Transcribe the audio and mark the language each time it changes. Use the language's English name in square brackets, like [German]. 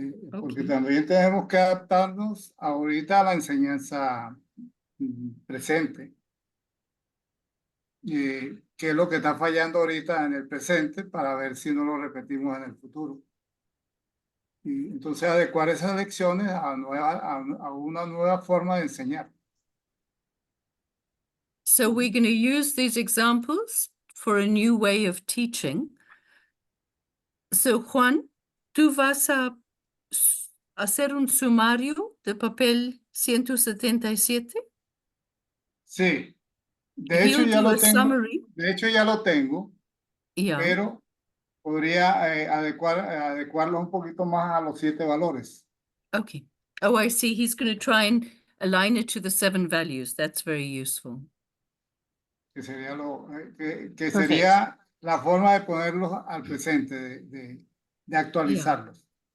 [Spanish] Porque también tenemos que adaptarnos ahorita a la enseñanza presente. ¿Qué es lo que está fallando ahorita en el presente para ver si no lo repetimos en el futuro? Y entonces adecuar esas lecciones a una nueva forma de enseñar. [English] So we're going to use these examples for a new way of teaching. [Spanish] So Juan, tú vas a hacer un sumario de papel 177. Sí, de [English] He'll [Spanish] hecho ya [English] do [Spanish] lo [English] a [Spanish] tengo. [English] summary. [Spanish] De hecho ya lo tengo, [English] Yeah. [Spanish] pero podría adecuarlo un poquito más a los 7 valores. [English] Okay. Oh, I see. He's going to try and align it to the 7 values. That's very useful. [Spanish] Que sería que sería la forma de ponerlos al presente, de actualizarlos.